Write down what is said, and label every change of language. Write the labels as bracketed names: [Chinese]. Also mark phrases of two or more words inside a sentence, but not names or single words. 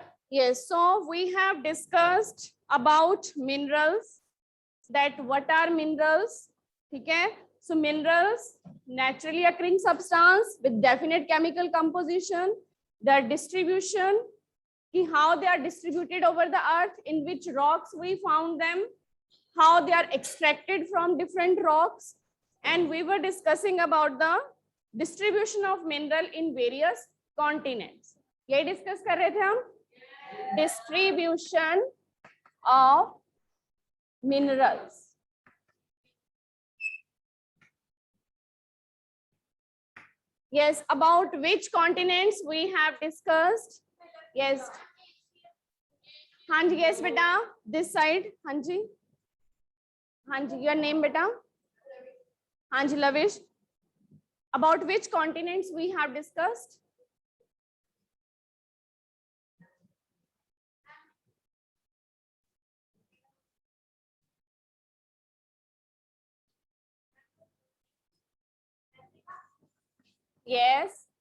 [English] Yes, so we have discussed about minerals, that what are minerals, [Hindi] ठीक है. [English] So minerals, naturally occurring substance with definite chemical composition, their distribution, कि how they are distributed over the earth, in which rocks we found them, how they are extracted from different rocks, and we were discussing about the distribution of mineral in various continents. [Hindi] ये discuss कर रहे थे हम, [English] distribution of minerals. Yes, about which continents we have discussed. Yes. [Hindi] हाँ जी, [English] yes बेटा, this side. [Hindi] हाँ जी, हाँ जी, [English] your name बेटा. [Hindi] हाँ जी, [English] Lavish. About which continents we have discussed? Yes.